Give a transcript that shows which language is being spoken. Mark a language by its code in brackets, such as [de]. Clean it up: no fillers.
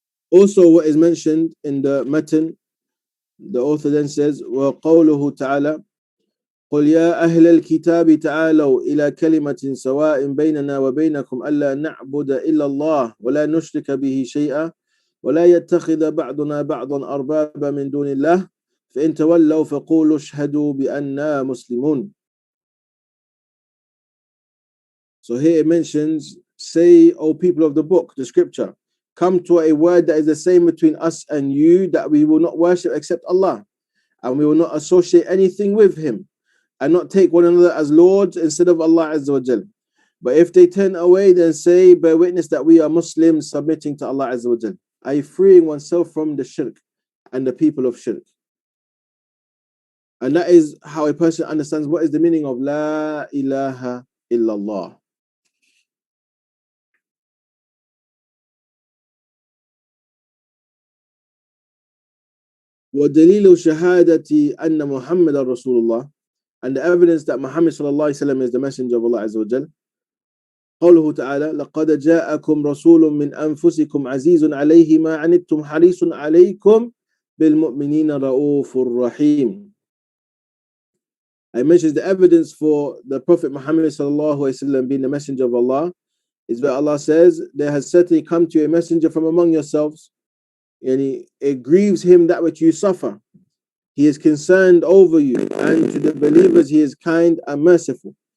[en] Also, what is mentioned in the matan, the author then says, [ar] وَقَوْلُهُ تَعَالَى قُلْ يَا أَهْلَ الْكِتَابِ تَعَالَوْا إِلَى كَلِمَةٍ سَوَاءٍ بَيْنَنَا وَبَيْنَكُمْ أَلَّا نَعْبُدَ إِلَّا اللَّهَ وَلَا نُشْرِكَ بِهِ شَيْئًا وَلَا يَتَّخِذَ بَعْضُنَا بَعْضًا أَرْبَابًا مِنْ دُونِ اللَّهِ فَإِنْ تَوَلَّوْا فَقُولُوا اشْهَدُوا بِأَنَّا مُسْلِمُونَ. [en] So here it mentions, say, O people of the book, the scripture, come to a word that is the same between us and you, that we will not worship except Allah, and we will not associate anything with Him, and not take one another as lords instead of Allah Azza wa Jal. But if they turn away, then say, bear witness that we are Muslims submitting to Allah Azza wa Jal, i.e. freeing oneself from the shirk and the people of shirk. And that is how a person understands what is the meaning of La ilaha illallah. [ar] وَدَلِيلُ شَهَادَةِ أَنَّ مُحَمَّدًا رَسُولُ اللَّهِ, [en] and the evidence that Muhammad sallallahu alaihi wasallam is the messenger of Allah Azza wa Jal. [ar] قوله تعالى لقد جاءكم رسول من أنفسكم عزيز عليه ما عنتم حريص عليكم بالمؤمنين رؤوف رحيم. [en] I mentioned the evidence for the Prophet Muhammad sallallahu alaihi wasallam being the messenger of Allah is that Allah says, there has certainly come to you a messenger from among yourselves, and it grieves him that which you suffer. He is concerned over you, and to the believers He is kind and merciful.